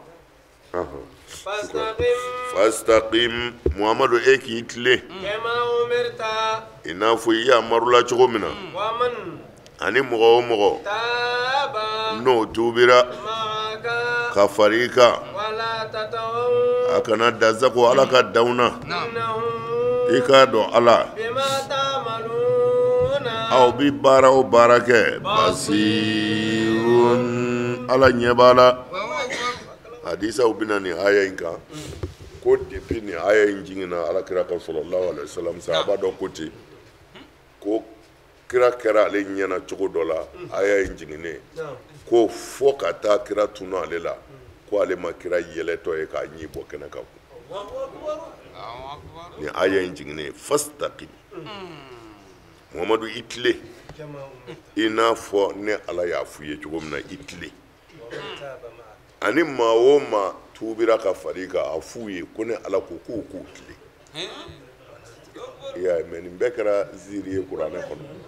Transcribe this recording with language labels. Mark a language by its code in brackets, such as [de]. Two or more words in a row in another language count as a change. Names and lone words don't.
[bm] fastaqim Muhammadu e k'i tilen i n'a fɔ i yamarula cogo min na ani mɔgɔ o mɔgɔ n'o tubira ka fari i kan a kana dansago ala ka daw na i k'a dɔn ala aw bi baara o baara kɛ basirun ala ɲɛ b'a la hadisaw bɛna nin aya in kan ko depuis nin aya in jiginna alakira kan [ar] صلى الله عليه وسلم [bm] sahaba dɔ ko ten ko kira kɛra ale ɲɛna cogo dɔ la aya in jiginnen ko fo ka taa kira tunu ale la ko ale ma kira yɛlɛtɔ ye k'a ɲi bɔ kɛnɛ kan nin aya in jiginnen fastaqim Muhammadu i tile i n'a fɔ ne ala y'a f'u ye cogo min na i tile ani maa o maa tubira ka fari kan a f'u ye ko ne ala ko k'u k'u tile i y'a ye mɛ nin bɛɛ kɛra ziiri ye kuranɛ kɔnɔ